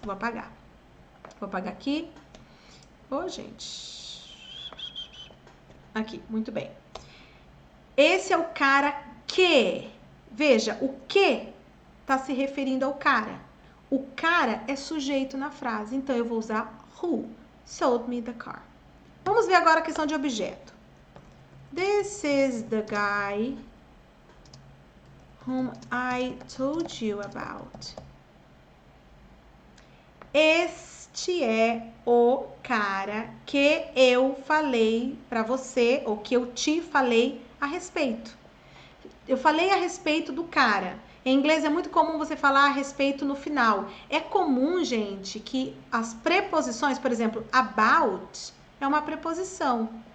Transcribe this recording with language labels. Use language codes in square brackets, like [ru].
[pt] Vou apagar. Vou apagar aqui. Ô, gente. Aqui, muito bem. Esse é o cara que... Veja, o que tá se referindo ao cara. O cara é sujeito na frase. Então, eu vou usar [en] who sold me the car. [pt] Vamos ver agora a questão de objeto. [en] This is the guy whom I told you about. [pt] Este é o cara que eu falei para você, ou que eu te falei a respeito. Eu falei a respeito do cara. Em inglês é muito comum você falar a respeito no final. É comum, gente, que as preposições, por exemplo, about é uma preposição.